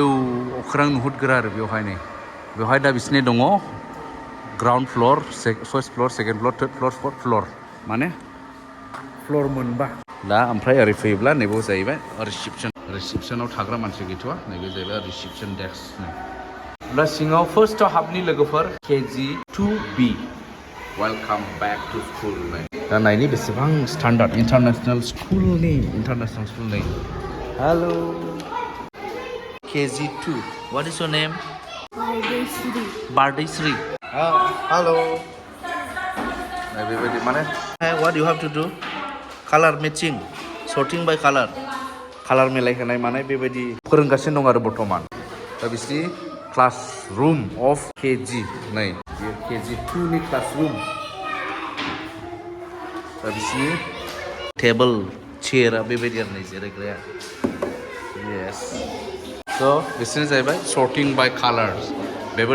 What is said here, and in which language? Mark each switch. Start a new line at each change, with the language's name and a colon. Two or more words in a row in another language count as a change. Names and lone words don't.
Bodo: अख्रां नुहुरगोरा आरो बेवहाय दा बिसिनि दङ
English: ground floor first floor second floor third floor fourth floor
Bodo: माने फ्लर मोनबा दा ओमफ्राय ओरै फैयोब्ला नैबेयाव जाहैबाय रिसिपसनाव थाग्रा मानसि गैथ'वा नैबे जाहैबाय
English: reception desk
Bodo: दा सिङाव फार्स्टआव हाबनि लोगोफोर KG 2B
English: welcome back to school
Bodo: दा नायनि बेसेबां
English: standard international
Bodo: स्कूलनि हेलो KG 2
English: what is your name
Bodo: Bardesri हेलो बेबायदि माने
English: what you have to do colour matching sorting by colour
Bodo: मिलायहोनाय माने बेबायदि फोरोंगासिनो दं आरो बर्तमान दा बिसिनि
English: class room of KG
Bodo: नै बेयो KG 2 नि
English: class room
Bodo: दा बिसिनि टेबल चेयारा बेबायदि आरो नै जिरायग्राया यस स' बिसोरनो जाहैबाय
English: sorting by colours
Bodo: बेबो